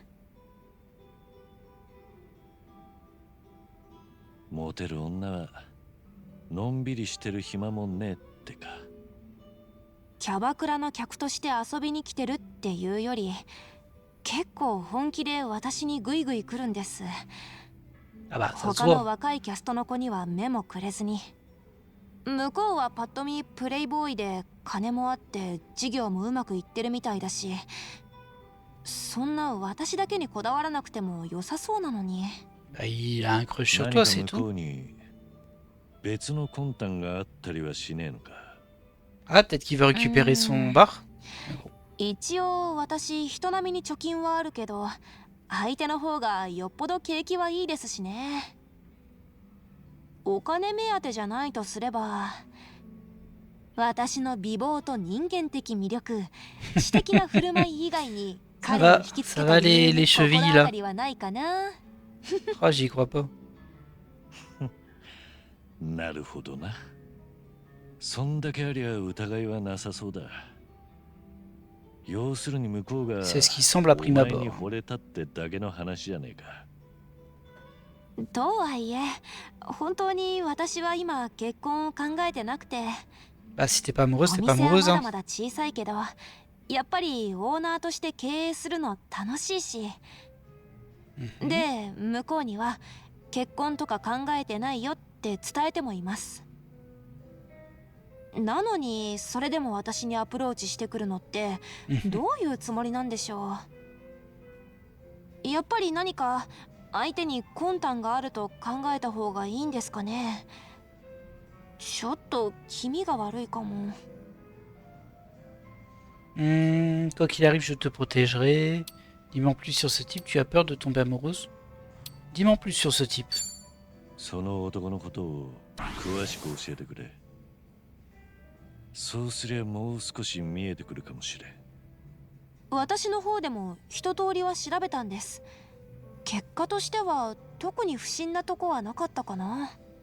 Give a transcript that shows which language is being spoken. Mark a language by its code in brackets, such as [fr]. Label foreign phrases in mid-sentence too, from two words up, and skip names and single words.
[ja] モテる女はのんびりしてる暇もねえってか。キャバクラの客として遊びに来てるっていうより、結構本気で私にグイグイ来るんです。 [fr] Ah bah, ça se [ja] 他の [fr] voit. [ja] 若いキャストの子には目もくれずに、向こうはパッと見プレイボーイで金もあって事業もうまくいってるみたいだし、そんな私だけにこだわらなくても良さそうなのに。 [fr] Bah, il a un crush sur [ja] 何 [fr] toi, [ja] か [fr] c'est [ja] 向こ [fr] tout. [ja] うに別の魂胆があったりはしねえのか？ [fr] Ah, peut-être qu'il veut récupérer son bar? [ja] 一応私人並みに貯金はあるけど、相手の方がよっぽど景気はいいですしね。お金目当てじゃないとすれば、私の美貌と人間的魅力、知的な振る舞い以外に彼を引きつけた理由に心当たりはないかな。 [fr] Ah, j'y crois pas. [ja] なるほどな。そんだけありゃ疑いはなさそうだ。要するに向こうが [fr] C'est ce qui semble à [ja] お [fr] prime [ja] 前に [fr] abord. [ja] 惚れたってだけの話じゃねえか。とはいえ、本当に私は今結婚を考えてなくて、 [fr] Bah, si t'es pas amoureuse, [ja] お [fr] t'es pas [ja] 店は [fr] amoureuse, [ja] まだ [fr] hein. [ja] まだ小さいけど、やっぱりオーナーとして経営するの楽しいし、で向こうには結婚とか考えてないよって伝えてもいます。なのにそれでも私にアプローチしてくるのってどういうつもりなんでしょう。やっぱり何か相手に魂胆があると考えた方がいいんですかね。ちょっと気味が悪いかも。 [fr] Quoi qu'il arrive, je te protégerai. Dis-moi en plus sur ce type, tu as peur de tomber amoureuse? Dis-moi en plus sur ce type. [ja] その男のことを詳しく教えてくれ。そうすりゃもう少し見えてくるかもしれん。私の方でも一通りは調べたんです。結果としては特に不審なとこはなかったかな。